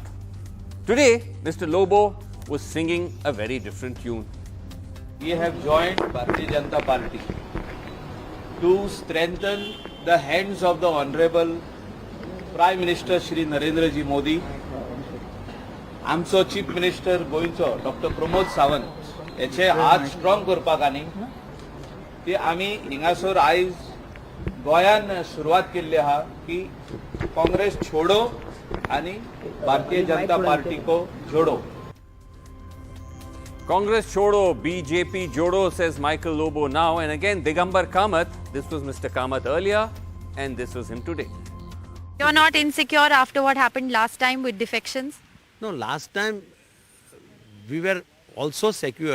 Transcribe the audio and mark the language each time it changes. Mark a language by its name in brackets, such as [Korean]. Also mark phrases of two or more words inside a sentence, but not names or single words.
[English] Today, Mr. Lobo was singing a very different tune. We have joined Bharatiya Janata Party to strengthen the hands of the Honorable Prime Minister Shri Narendra Ji Modi, आमचो Chief Minister गोयचो Dr. [Konkani] Pramod Sawant याचे हात स्ट्रॉंग करपाक आनी ती आमी हिंगासर आयज गोंयान सुरवात केल्ली आहा की [Hindi] काँग्रेस छोडो [Konkani] आनी [Hindi] भारतीय जनता पार्टी को जोड़ो. Congress Chodo, BJP Jodo, [English] says Michael Lobo now. And again, Digambar Kamat. This was Mr. Kamat earlier, and this was him today. You're not insecure after what happened last time with defections? No, last time we were also secure.